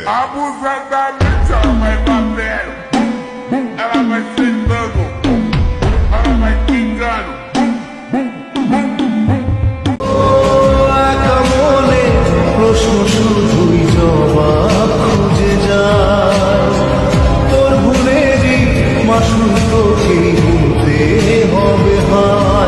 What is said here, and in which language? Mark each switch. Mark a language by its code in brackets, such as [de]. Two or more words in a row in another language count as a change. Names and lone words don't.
[pt] abusa da mídia, vai batendo, ela vai sentando, ela vai pingando. [bn] মনে প্রশ্ন শুধুই জবাব খুঁজে যায়, তোর ভুলেরই মাসুল তোকে ভুলতে হবে ভাই।